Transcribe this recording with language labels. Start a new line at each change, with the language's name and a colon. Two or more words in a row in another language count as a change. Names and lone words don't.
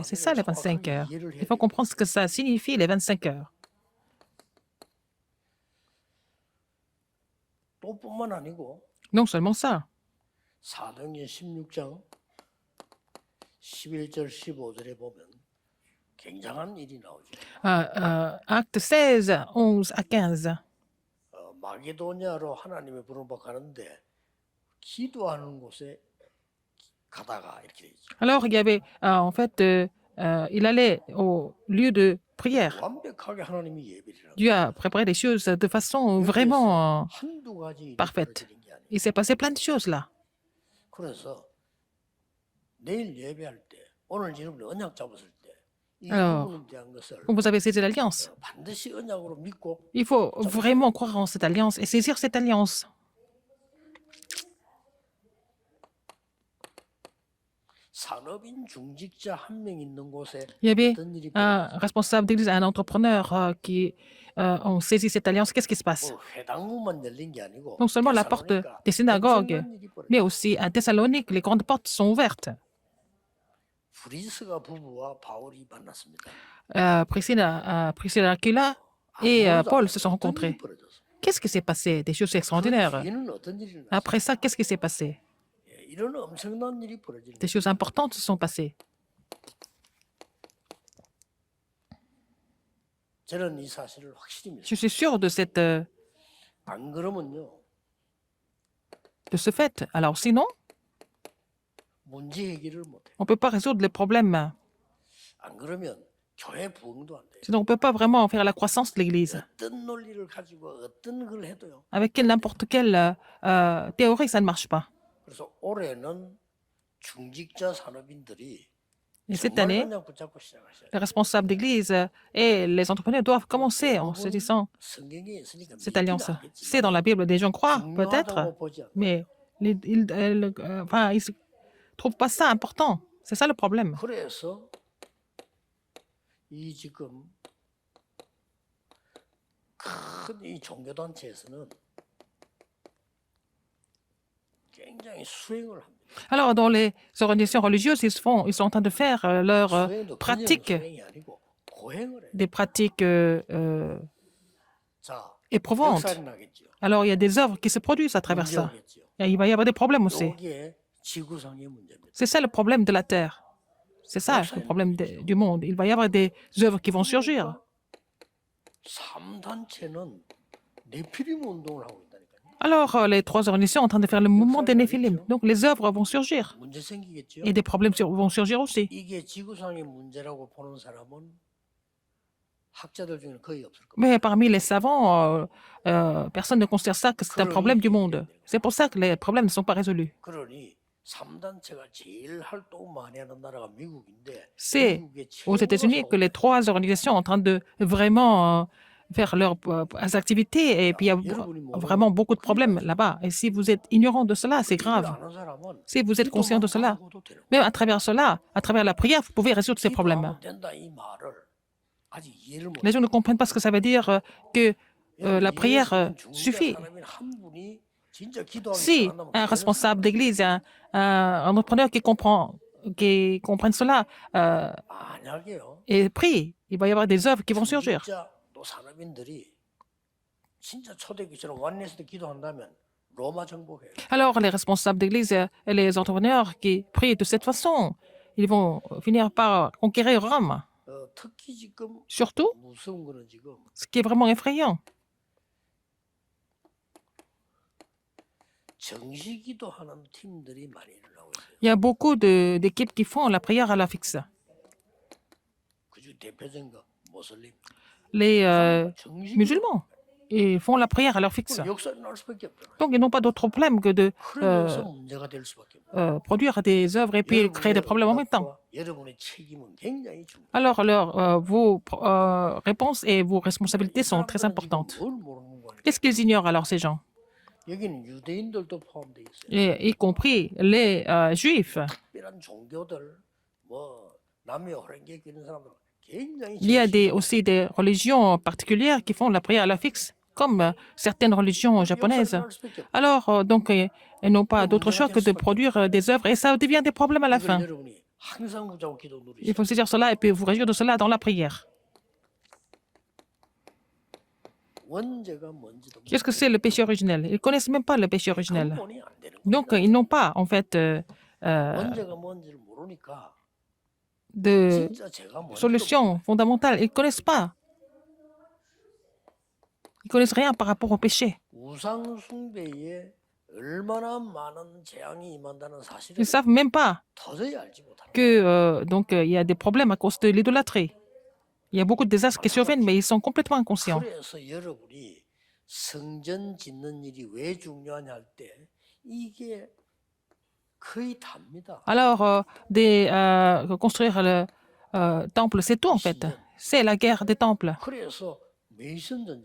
French: C'est ça les 25 heures. Il faut comprendre ce que ça signifie, les 25 heures.
Korean: 또 뿐만 아니고
French: Non seulement ça.
Korean: 사도행전 16장 11절 15절에 보면 굉장한 일이 나오죠.
French: Acte 16, 11 à 15.
Korean: 마게도냐로 하나님의 부름을 가는데 기도하는 곳에 가다가 이렇게 돼 있죠.
French: Alors, il y avait, en fait, il allait au lieu de prière.
Korean: 완벽하게 하나님이 예배를 하고
French: Dieu a préparé les choses de façon vraiment
Korean: 한두 가지 일이
French: parfaite.
Korean: 벌어지는 게 아니에요.
French: Il s'est passé plein de choses là.
Korean: 그래서 내일 예배할 때 오늘 여러분이 언약 잡았을 때 이
French: Alors,
Korean: 부분에 대한 것을
French: Quand vous avez saisi l'alliance,
Korean: 반드시 언약으로 믿고
French: il faut vraiment croire en cette alliance et saisir cette alliance.
Korean: 산업인 중직자 한 명 있는 곳에
French: Il y avait
Korean: 어떤 일이
French: un
Korean: 벌어져요?
French: responsable d'église, un entrepreneur qui ont saisi cette alliance. Qu'est-ce qui se passe?
Korean: 뭐 회당문만 열린 게 아니고
French: Non seulement la porte
Korean: 데살로니가
French: des synagogues,
Korean: 엄청난 일이 벌어져요.
French: mais aussi à Thessalonique, les grandes portes sont ouvertes.
Korean: 브리스가 부부와 바울이 만났습니다.
French: Priscilla Aquila et
Korean: 아무도
French: Paul
Korean: 안
French: se sont
Korean: 어떤
French: rencontrés.
Korean: 일이 벌어졌어요?
French: Qu'est-ce qui s'est passé? Des choses
Korean: 그
French: extraordinaires.
Korean: 뒤에는 어떤 일이 났어요?
French: Après ça, qu'est-ce qui s'est passé?
Korean: 이런 엄청난 일이 벌어지는
French: Des choses importantes se sont passées.
Korean: 저는 이 사실을 확실히 믿습니다.
French: Je suis sûr
Korean: 안 그러면요
French: de ce fait. Alors sinon,
Korean: 문제 해결을 못해.
French: on ne peut pas résoudre les problèmes.
Korean: 안 그러면 교회 부흥도 안 돼요.
French: Sinon, on ne peut pas vraiment faire la croissance de l'Église.
Korean: 어떤 논리를 가지고 어떤 걸 해도요.
French: Avec n'importe quelle théorie, ça ne marche pas.
Korean: 그래서 올해는 중직자 산업인들이
French: Et cette
Korean: 정말
French: année,
Korean: 그냥 붙잡고 시작하셔야
French: les
Korean: 돼요.
French: responsables d'église et les entrepreneurs doivent commencer en se
Korean: 대부분
French: disant
Korean: 성경에 있으니까
French: cette
Korean: 믿기는
French: alliance. C'est dans
Korean: 않겠지만
French: la Bible, des gens croient peut-être,
Korean: 중요하다고 보지 않는
French: mais
Korean: 거예요.
French: enfin, ils ne trouvent pas ça important. C'est ça le problème.
Korean: 그래서 이 지금 큰 이 종교단체에서는 굉장히 수행을 합니다.
French: Alors, dans les organisations religieuses, ils sont en train de faire leurs
Korean: 수행도 그냥
French: pratiques,
Korean: 수행이 아니고 고행을 해요.
French: des pratiques
Korean: 자,
French: éprouvantes.
Korean: 역살이 나겠죠.
French: Alors, il y a des œuvres qui se produisent à travers ça.
Korean: 문제겠죠.
French: Et il va y avoir des problèmes aussi.
Korean: 이게 지구상의 문제입니다.
French: C'est ça le problème de la Terre. C'est ça le problème du monde. Il va y avoir des œuvres qui vont surgir.
Korean: 3단체는 네피림 운동을 하고 있다니까요.
French: Alors, les trois organisations sont en train de faire le mouvement des Néphilim. Donc, les œuvres vont surgir.
Korean: 문제 생기겠죠.
French: Et des problèmes vont surgir aussi.
Korean: 이게 지구상의 문제라고 보는 사람은 학자들 중에는 거의 없을 겁니다.
French: Mais parmi les savants, personne ne considère ça que c'est un problème du monde. C'est pour ça que les problèmes ne sont pas résolus.
Korean: 그러니 3단체가 제일 활동 많이 하는 나라가 미국인데
French: C'est
Korean: 미국의
French: aux États-Unis que les trois organisations sont en train de vraiment faire leurs activités et puis il y a vraiment beaucoup de problèmes là-bas. Et si vous êtes ignorant de cela, c'est grave.
Korean: 아는 사람은
French: Si vous êtes conscient de cela,
Korean: 기도만 하고도 되는 거예요.
French: même à travers cela, à travers la prière, vous pouvez résoudre ces problèmes.
Korean: 기도하면 된다 이 말을 아직 이해를 못
French: Les gens ne comprennent pas ce que ça veut dire que
Korean: 해요.
French: la prière
Korean: 예수님
French: suffit.
Korean: 중직자 사람인 한 분이 진짜 기도하기
French: Si
Korean: 시작한다면
French: un
Korean: 되는
French: responsable d'église, un entrepreneur qui comprend cela
Korean: 만약에요.
French: et prie, il va y avoir des œuvres qui vont surgir.
Korean: 진짜 또 산업인들이 진짜 초대교회처럼 완내에서도 기도한다면 로마 정복해요.
French: Alors, les responsables d'église et les entrepreneurs qui prient de cette façon, ils vont finir par conquérir Rome.
Korean: 특히 지금
French: Surtout,
Korean: 무서운 거는 지금
French: ce qui est vraiment effrayant,
Korean: 정시 기도하는 팀들이 많이 일어나고 있어요.
French: il y a beaucoup d'équipes qui font la prière à la fixe.
Korean: 그중 대표적인 거 모슬림.
French: Les
Korean: 정시
French: musulmans, ils font la prière à leur fixe.
Korean: 역사를 날 수밖에 없잖아요.
French: Donc, ils n'ont pas d'autre problème que de
Korean: 그러면서 문제가 될 수밖에 없어요.
French: produire des œuvres et puis créer des problèmes en même temps.
Korean: 여러분의 책임은 굉장히 중요해요.
French: Alors, vos réponses et vos responsabilités sont très importantes.
Korean: 뭘 모르는 거예요?
French: Qu'est-ce qu'ils ignorent alors, ces gens,
Korean: 여기는 유대인들도 포함되어 있어요.
French: y compris les juifs?
Korean: 특별한 종교들, 뭐 남녀 호랭개 이런 사람들 굉장히
French: Il y a
Korean: 정시
French: aussi des religions particulières qui font la prière à la fixe, comme certaines religions japonaises.
Korean: 역사를 날 수밖에 없어요.
French: Alors, donc, elles n'ont pas d'autre choix que de produire des œuvres et ça devient des problèmes à la
Korean: 이걸
French: fin.
Korean: 여러분이 항상 무조건 기도
French: Il
Korean: 누리셔야
French: faut se dire cela et puis vous réjouir de cela dans la prière.
Korean: 원죄가 뭔지도
French: Qu'est-ce que c'est le péché originel? Ils ne connaissent même pas le péché originel.
Korean: 근본이 안 되는
French: Donc,
Korean: 거예요.
French: ils n'ont pas, en fait,
Korean: 원죄가 뭔지를 모르니까
French: de
Korean: 진짜 죄가 뭔지
French: solution fondamentale. Ils ne connaissent pas. Ils ne connaissent rien par rapport au péché.
Korean: 우상 숭배에 얼마나 많은 재앙이 임한다는
French: Ils
Korean: 사실을
French: ne savent même pas
Korean: 도저히 알지 못합니다.
French: que il y a des problèmes à cause de l'idolâtrie. Il y a beaucoup de désastres qui surviennent, mais ils sont complètement inconscients.
Korean: 그래서 여러분이 성전 짓는 일이 왜 중요하냐 할 때 이게 거의 답니다.
French: Alors, construire le temple, c'est tout en fait. C'est la guerre des temples.
Korean: 그래서 메이슨 전쟁을